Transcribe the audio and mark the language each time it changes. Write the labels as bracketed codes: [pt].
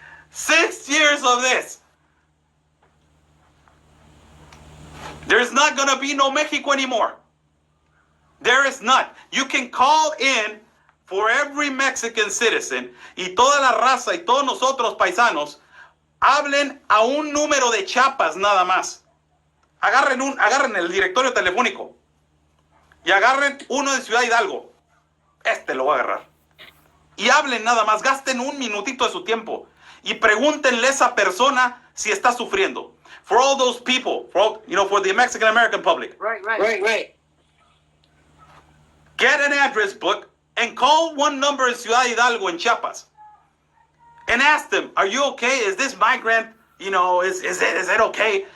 [en] 6 years of this. There's not going to be no Mexico anymore. There is not. You can call in for every Mexican citizen [es] y toda la raza y todos nosotros paisanos, hablen a un número de Chiapas nada más. Agarren el directorio telefónico y agarren uno de Ciudad Hidalgo. Este lo voy a agarrar. Y hablen nada más, gasten un minutito de su tiempo y pregúntenle a esa persona si está sufriendo. [en] For all those people, for the Mexican American public. Right. Get an address book and call one number in Ciudad Hidalgo in Chiapas. And ask them, are you okay? Is this migrant, is it okay?